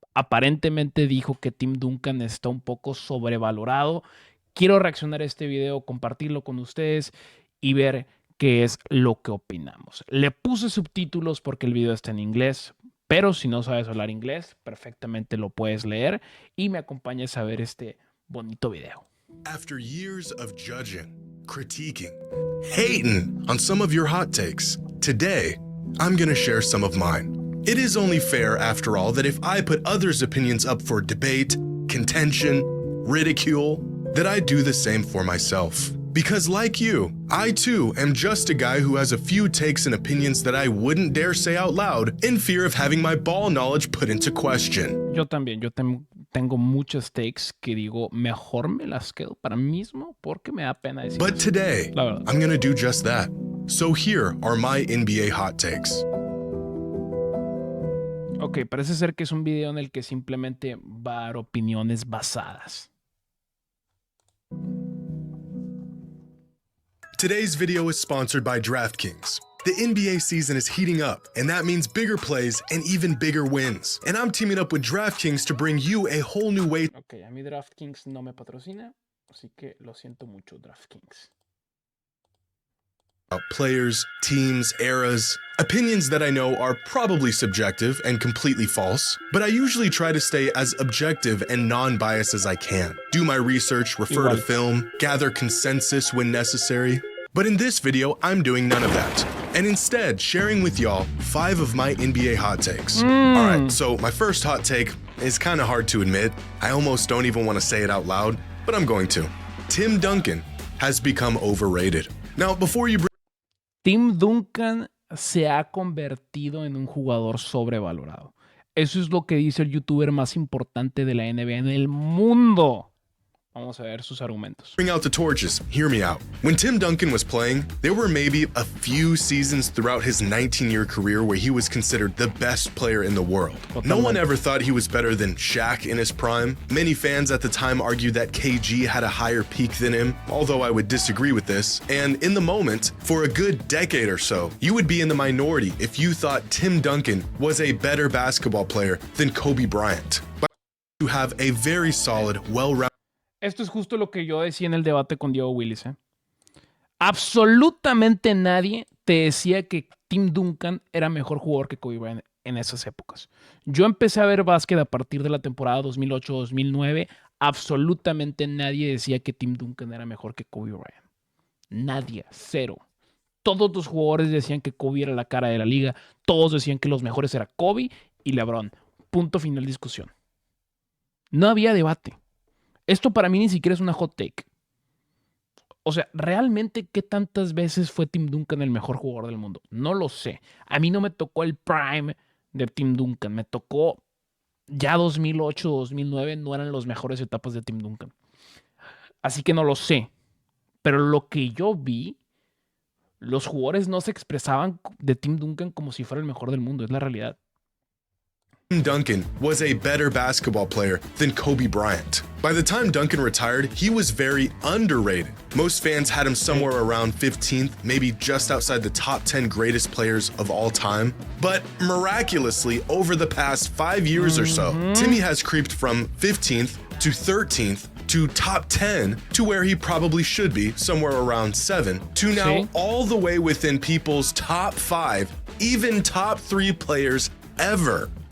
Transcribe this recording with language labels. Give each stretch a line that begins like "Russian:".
Spanish: Aparentemente dijo que Tim Duncan está un poco sobrevalorado. Quiero reaccionar a este video, compartirlo con ustedes y ver qué es lo que opinamos. Le puse subtítulos porque el video está en inglés. Pero si no sabes hablar inglés, perfectamente lo puedes leer y me acompañes a ver este bonito video.
English: After years of judging, critiquing, hating on some of your hot takes, today I'm gonna share some of mine. It is only fair, after all, that if I put others' opinions up for debate, contention, ridicule, that I do the same for myself. Because like you, I too am just a guy who has a few takes and opinions that I wouldn't dare say out loud in fear of having my ball knowledge put into question.
Spanish: Yo también, tengo muchos takes que digo, mejor me las quedo para mí mismo porque me da pena decir.
English: But today, I'm gonna do just that. So here are my NBA hot takes.
Spanish: Ok, parece ser que es un video en el que simplemente va a dar opiniones basadas.
English: Today's video is sponsored by DraftKings. The NBA season is heating up, and that means bigger plays and even bigger wins. And I'm teaming up with DraftKings to bring you a whole new way.
Spanish: Ok, a mí DraftKings no me patrocina, así que lo siento mucho, DraftKings.
English: Players, teams, eras, opinions that I know are probably subjective and completely false, but I usually try to stay as objective and non-biased as I can. Do my research, refer to film, gather consensus when necessary. But in this video, I'm doing none of that, and instead sharing with y'all 5 of my NBA hot takes. All right, so my first hot take is kind of hard to admit. I almost don't even want to say it out loud, but I'm going to. Tim Duncan has become overrated. Now, before you
Spanish: Tim Duncan se ha convertido en un jugador sobrevalorado. Eso es lo que dice el youtuber más importante de la NBA en el mundo. Vamos a ver sus argumentos.
English: Bring out the torches, hear me out. When Tim Duncan was playing, there were maybe a few seasons throughout his 19-year career where he was considered the best player in the world. No one ever thought he was better than Shaq in his prime. Many fans at the time argued that KG had a higher peak than him, although I would disagree with this. And in the moment, for a good decade or so, you would be in the minority if you thought Tim Duncan was a better basketball player than Kobe Bryant. But you have a very solid, well-rounded.
Spanish: Esto es justo lo que yo decía en el debate con Diego Willis. Absolutamente nadie te decía que Tim Duncan era mejor jugador que Kobe Bryant en esas épocas. Yo empecé a ver básquet a partir de la temporada 2008-2009. Absolutamente nadie decía que Tim Duncan era mejor que Kobe Bryant. Nadie, cero. Todos los jugadores decían que Kobe era la cara de la liga. Todos decían que los mejores eran Kobe y LeBron. Punto final discusión. No había debate. Esto para mí ni siquiera es una hot take. O sea, ¿realmente qué tantas veces fue Tim Duncan el mejor jugador del mundo? No lo sé. A mí no me tocó el prime de Tim Duncan. Me tocó ya 2008, 2009. No eran las mejores etapas de Tim Duncan. Así que no lo sé. Pero lo que yo vi, los jugadores no se expresaban de Tim Duncan como si fuera el mejor del mundo. Es la realidad.
English: Tim Duncan was a better basketball player than Kobe Bryant. By the time Duncan retired, he was very underrated. Most fans had him somewhere around 15th, maybe just outside the top 10 greatest players of all time. But miraculously, over the past 5 years or so, Timmy has creeped from 15th to 13th to top 10 to where he probably should be, somewhere around 7, to now all the way within people's top 5, even top 3 players ever.